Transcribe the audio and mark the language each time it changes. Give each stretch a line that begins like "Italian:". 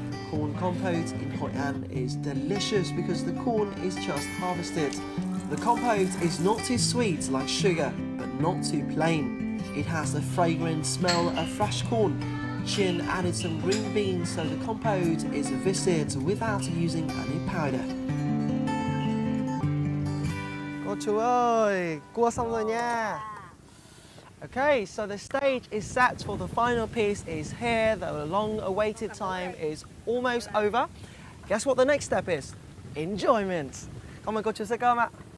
English: Corn compote in Hoi An is delicious because the corn is just harvested. The compote is not too sweet like sugar, but not too plain. It has the fragrant smell of fresh corn. Chin added some green beans so the compote is viscid without using any powder.
Vietnamese: Cô chú ơi, cua xong rồi nha.
English: Okay, so the stage is set for the final piece is here. The long-awaited time is almost over. Guess what the next step is? Enjoyment.
Vietnamese: Cảm ơn cô chú sẽ cơm ạ.